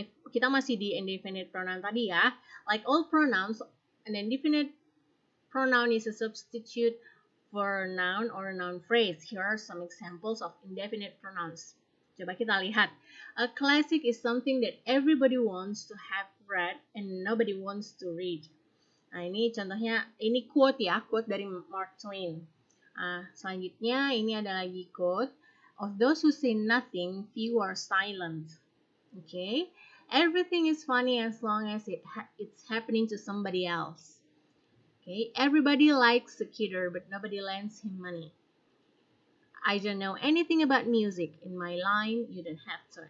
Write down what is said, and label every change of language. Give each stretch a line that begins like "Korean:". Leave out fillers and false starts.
Indonesian: Kita masih di indefinite pronoun tadi ya.
English: Like all pronouns, an indefinite pronoun is a substitute for noun or noun phrase. Here are some examples of indefinite pronouns.
Indonesian: Coba kita lihat.
English: A classic is something that everybody wants to have read and nobody wants to read.
Indonesian: Nah, ini contohnya, ini quote ya, quote dari Mark Twain. Selanjutnya, ini ada lagi quote.
English: Of those who say nothing, few are silent. Okay, everything is funny as long as it's happening to somebody else. Okay, everybody likes a kidder, but nobody lends him money. I don't know anything about music. In my line, you don't have to.